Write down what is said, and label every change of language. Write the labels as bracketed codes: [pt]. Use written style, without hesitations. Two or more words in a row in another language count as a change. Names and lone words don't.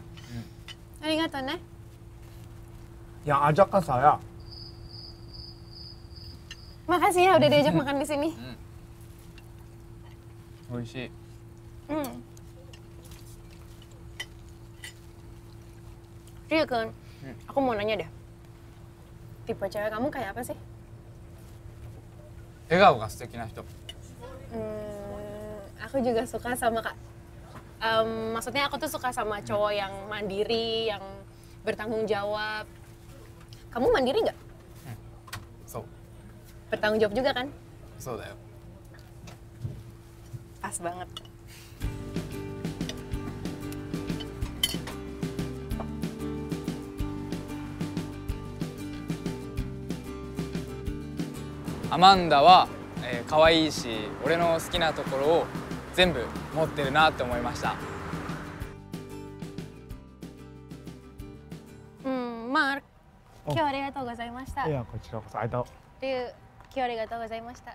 [ja] ありがとうね. [id] Yang ajak kan saya. Makasih ya udah diajak makan di sini. [ja] 美味しい。 [id] Gun, aku mau nanya deh. Tipe cewek kamu kayak apa sih? [ja] 笑顔が素敵な人。 [id] Aku juga suka sama maksudnya aku tuh suka sama cowok yang mandiri, yang bertanggung jawab. Kamu mandiri nggak? [ja] そう。 [id] Bertanggung jawab juga kan? [ja] そうだよ。 [id] Pas banget. [ja] Amanda は可愛いし、俺の好きなところを全部持ってるなって思いました。 Mark, 今日はありがとうございました。いやこちらこそありがとう。今日はありがとうございました。